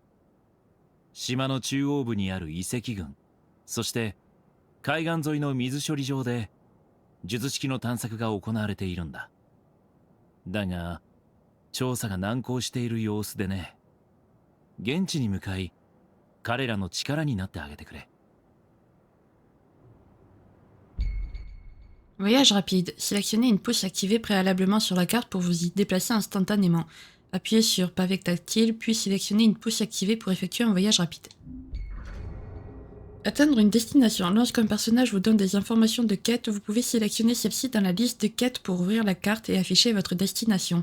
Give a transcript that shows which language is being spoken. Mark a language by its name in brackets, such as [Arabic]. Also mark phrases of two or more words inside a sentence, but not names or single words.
[Japanese] 島の中央部にある遺跡群、そして海岸沿いの水処理場で術式の探索が行われているんだ。だが調査が難航している様子でね。現地に向かい彼らの力になってあげてくれ。 [French] Voyage rapide. Sélectionnez une pousse activée préalablement sur la carte pour vous y déplacer instantanément. Appuyez sur pavé tactile, puis sélectionnez une pousse activée pour effectuer un voyage rapide. Atteindre une destination. Lorsqu'un personnage vous donne des informations de quête, vous pouvez sélectionner celle-ci dans la liste de quêtes pour ouvrir la carte et afficher votre destination.